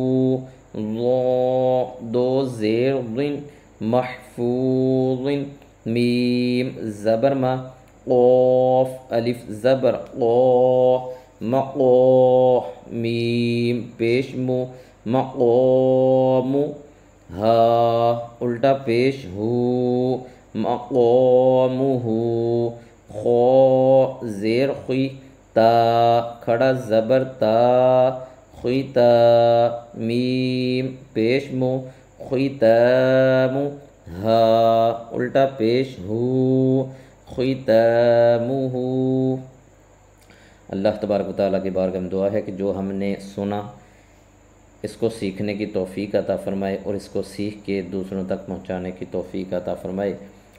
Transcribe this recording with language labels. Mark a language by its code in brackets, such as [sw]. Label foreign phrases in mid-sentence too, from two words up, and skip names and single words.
[ur] ضو دو زیر ضن، محفوظ، میم زبر ما، قوف الف زبر قو، مقو، میم پیش مو، مقوم، ہا الٹا پیش ہو، مقومہ، خو زیر خی، تا کھڑا زبر تا، خیتا، میم پیش مو، خیتام، ہا الٹا پیش ہو، ختامہ۔ اللہ تبارک و تعالیٰ کی بارگاہ میں دعا ہے کہ جو ہم نے سنا اس کو سیکھنے کی توفیق عطا فرمائے اور اس کو سیکھ کے دوسروں تک پہنچانے کی توفیق عطا فرمائے۔